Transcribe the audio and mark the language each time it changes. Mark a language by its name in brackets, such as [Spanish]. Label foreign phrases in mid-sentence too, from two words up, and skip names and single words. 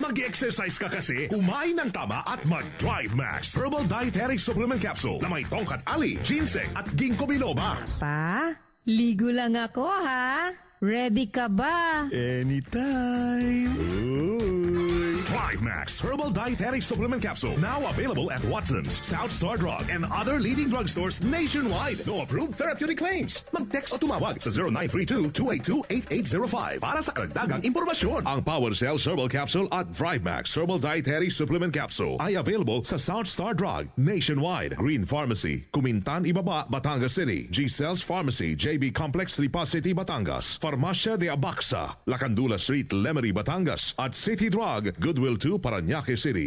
[Filipino] Mag-exercise ka kasi, kumain ng tama at mag-Drive Max Herbal Dietary Supplement Capsule na may tongkat ali, ginseng at ginkgo biloba. Pa, ligo lang ako ha. Ready ka ba? [English] Anytime. Thrive Max Herbal Dietary Supplement Capsule. Now available at Watson's, South Star Drug, and other leading drugstores nationwide. No approved therapeutic claims. [Filipino] Mag-text o tumawag sa 0932-282-8805 para sa karagdagang impormasyon. Ang Power Cells Herbal Capsule at Thrive Max Herbal Dietary Supplement Capsule ay available sa South Star Drug nationwide, Green Pharmacy, Kumintan, Ibaba, Batangas City, G-Cells Pharmacy, JB Complex, Lipa City, Batangas, Farmacia de Abaxa, Lacandula Street, Lemery, Batangas, at City Drug, Goodwill 2, Parañaque City.